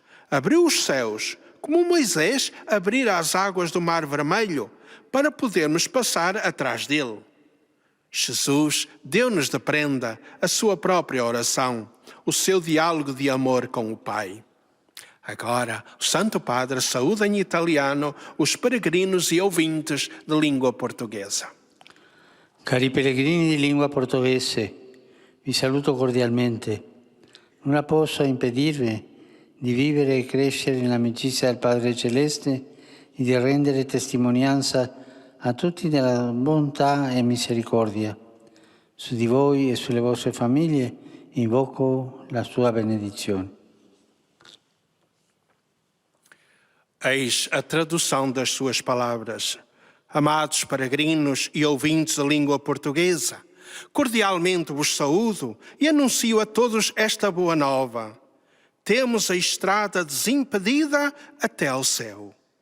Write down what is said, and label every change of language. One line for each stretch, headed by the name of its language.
Portuguese: Abriu os céus, como Moisés abrira as águas do Mar Vermelho, para podermos passar atrás dele. Jesus deu-nos de prenda a sua própria oração, o seu diálogo de amor com o Pai. Agora, o Santo Padre saúda em italiano os peregrinos e ouvintes de língua portuguesa.
Italian: Cari pellegrini di lingua portoghese, vi saluto cordialmente. Non posso impedirvi di vivere e crescere nell'amicizia del Padre Celeste e di rendere testimonianza a tutti della bontà e misericordia. Su di voi e sulle vostre famiglie invoco la sua benedizione.
Portuguese: Eis a tradução das suas palavras. Amados peregrinos e ouvintes da língua portuguesa, cordialmente vos saúdo e anuncio a todos esta boa nova. Temos a estrada desimpedida até ao céu.